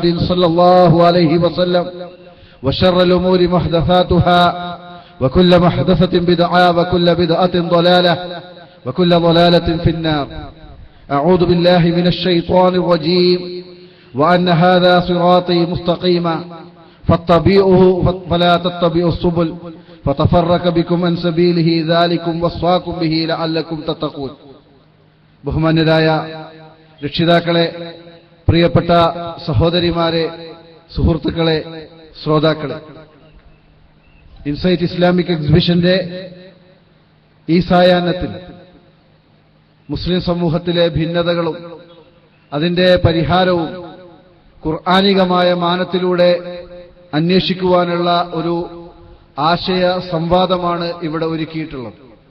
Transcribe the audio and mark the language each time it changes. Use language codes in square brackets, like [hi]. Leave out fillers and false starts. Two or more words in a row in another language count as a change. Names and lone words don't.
[ar] صلى الله عليه وسلم وشر الأمور محدثاتها وكل محدثة بدعة وكل بدعة ضلالة وكل ضلالة في النار أعوذ بالله من الشيطان الرجيم وأن هذا صراطي مستقيما فاتبعوه فلا تتبعوا السبل فتفرق بكم عن سبيله ذلكم وصاكم به لعلكم تتقون. [ml] ബഹുമാന്യരായ രക്ഷിതാക്കളെ, പ്രിയപ്പെട്ട സഹോദരിമാരെ, സുഹൃത്തുക്കളെ, ശ്രോതാക്കളെ, ഇൻസൈറ്റ് ഇസ്ലാമിക് എക്സിബിഷന്റെ ഈ സായാഹ്നത്തിൽ മുസ്ലിം സമൂഹത്തിലെ ഭിന്നതകളും അതിന്റെ പരിഹാരവും ഖുർആനികമായ മാനത്തിലൂടെ അന്വേഷിക്കുവാനുള്ള ഒരു ആശയ സംവാദമാണ് ഇവിടെ ഒരുക്കിയിട്ടുള്ളത്.